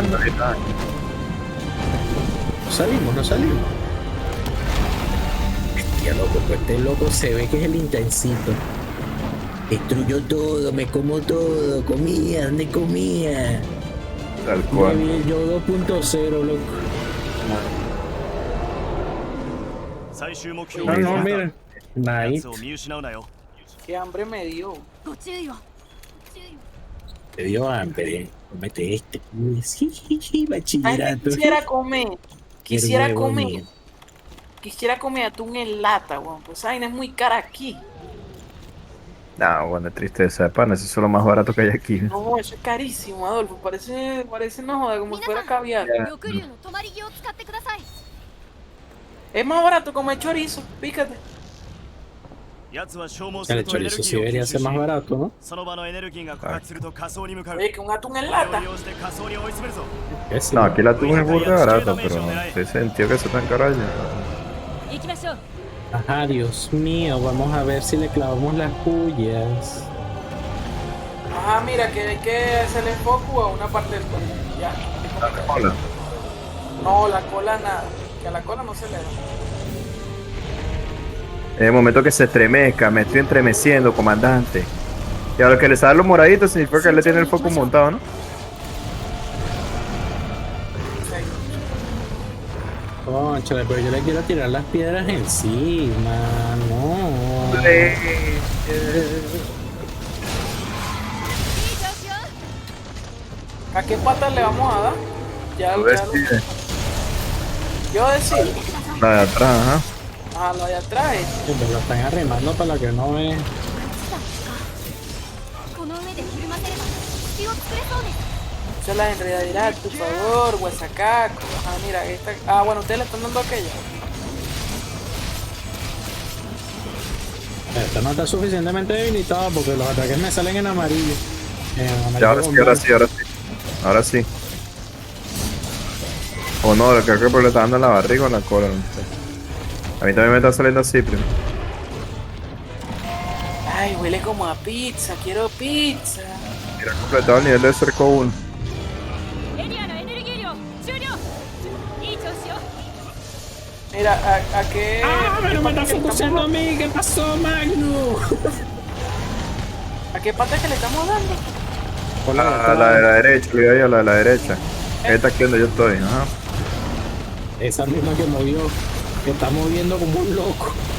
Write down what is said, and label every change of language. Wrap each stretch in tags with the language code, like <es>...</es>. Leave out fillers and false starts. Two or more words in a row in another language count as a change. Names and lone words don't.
<es>No salimos, no salimos. Hostia, loco, pues este loco se ve que es el intensito. Destruyó todo, me como todo, comía, ¿dónde comía? Tal cual. Yo 2.0, loco.</es> <ja>最終目標</ja> <es>No,</es> <ja>を</ja> <es>no,</es> <ja>見つけ</ja> <es>mira.</es> <ja>た</ja> <es>Nice.</es> <ja>奴を見失うなよ</ja> <es>Qué hambre me dio.</es> <ja>ご注意をご注意を</ja> <es>Te dio hambre. Comete este. Sí, Ay, bachillerato. quisiera comer. Quisiera Qué huevo comer. mío. Quisiera comer atún en lata, weón. Pues esa vaina es muy cara aquí. No, bueno, tristeza de pana, eso es lo más barato que hay aquí. No, eso es carísimo, Adolfo. Parece no joda, como si fuera caviar.</es> <ja>翼竜の止まり木を使ってください</ja> <es>Es más barato comer chorizo, fíjate.</es> <ja>奴は消耗す</ja> <es>El</es> <ja>るとエネル</ja> <es>chorizo</es> <ja>ギ</ja> <es>sí</es> <ja>ーを</ja> <es>debería</es> <ja>吸</ja> <es>ser</es> <ja>収</ja> <es>más</es> <ja>し</ja> <es>barato, ¿no?</es> <ja>その場のエネルギーが枯渇すると仮想に向かう</ja> <es>Oye, que un atún en</es> <ja>これを</ja> <es>lata.</es> <ja>利用して仮想に追い詰めるぞ</ja> <es>Que sí. No, aquí la tuve es burda barata, pero no sentido que eso tan caro allá.</es> <ja>行きましょう</ja> <es>Ajá, Dios mío, vamos a ver si le clavamos las pullas. Ajá, mira, que hay que hacerle foco a una parte del cuerpo. Ya. Hola. No, la cola nada. Que a la cola no se le da. En el momento que se estremezca, me estoy entremeciendo, comandante. Y a lo que le salen los moraditos significa que él le tiene el foco montado, ¿no? Cónchale, pero yo le quiero tirar las piedras encima, no.</es> <ja>いい調子よ</ja> <es>¿A qué patas le vamos a dar? Ya, Tú ya decides. yo decir. La de atrás, ajá. A la de atrás. Me lo están arrimando para la que no ve.</es> <ja>この上でひるませれば隙を作れそうです</ja> <es>Se las enredaderas, por favor, huesacaco. Ah, mira, esta. Ah, bueno, ustedes le están dando aquella. Esta no está suficientemente debilitada porque los ataques me salen en amarillo. Ya, ahora sí, ahora sí, ahora sí. Ahora sí. O no, creo que le está dando en la barriga o en la cola, no sé. A mí también me está saliendo así, primo. Ay, huele como a pizza, quiero pizza. Mira, completado el nivel de cerco 1.</es> <ja>エリアのエネルギー量終了いい調子よ</ja> <es>Mira, ¿a qué? ¡Ah, pero me está ¿qué focusando a estamos- mí! ¿Qué pasó, Magno? ¿A qué pata que le estamos dando? A la de la derecha, le digo yo, la de la derecha. Esta aquí donde yo estoy, ajá. Esa misma que movió, que está moviendo como un loco.</es>